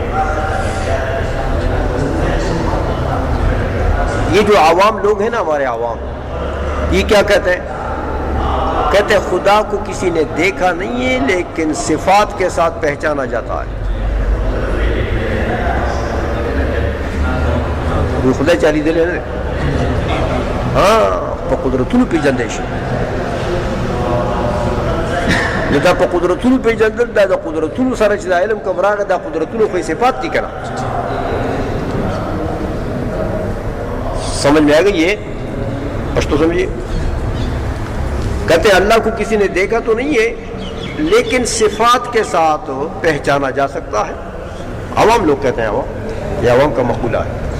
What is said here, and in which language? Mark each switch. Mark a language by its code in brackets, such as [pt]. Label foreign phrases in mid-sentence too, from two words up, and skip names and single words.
[ur] یہ جو عوام لوگ ہیں نا، ہمارے عوام، یہ کیا کہتے ہیں؟ کہتے ہیں خدا کو کسی نے دیکھا نہیں ہے لیکن صفات کے ساتھ پہچانا جاتا ہے۔ [ps] وہ خدا چالی دلے نا، ہاں قدرتونو پیژندل شي، دا په قدرتونو پیژندل، دا د قدرتونو سره چې د علم کوم راغی، دا قدرتونو خو صفات دي کنه، [ur] سمجھ میں آ گئی ہے؟ بس تو سمجھیے، کہتے ہیں اللہ کو کسی نے دیکھا تو نہیں ہے لیکن صفات کے ساتھ پہچانا جا سکتا ہے. عوام لوگ کہتے ہیں، عوام، یہ عوام کا مقولہ ہے.